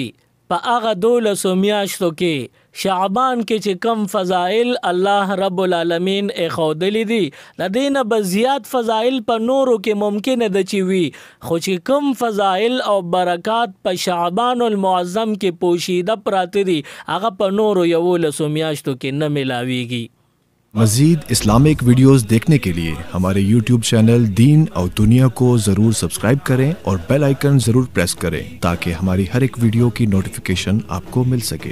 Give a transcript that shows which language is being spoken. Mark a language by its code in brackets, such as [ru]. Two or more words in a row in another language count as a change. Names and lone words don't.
[ps] په هغه 12 میاشتو کې شعبان کې چې کم فضائل الله رب العالمین اخودلی دي، د دې نه به زیات فضائل په نورو کې ممکن ده چې وي، خو چې کم فضائل او برکات په شعبان المعظم کې پوشیده پراته دي، هغه په نورو 11 میاشتو کې نه ملاویږي. [ur] مزید اسلامک ویڈیوز دیکھنے کے لیے ہمارے YouTube چینل دین اور دنیا کو ضرور سبسکرائب کریں اور [en] bell icon [ur] ضرور پریس کریں، تاکہ ہماری ہر ایک ویڈیو کی نوٹیفکیشن آپ کو مل سکے.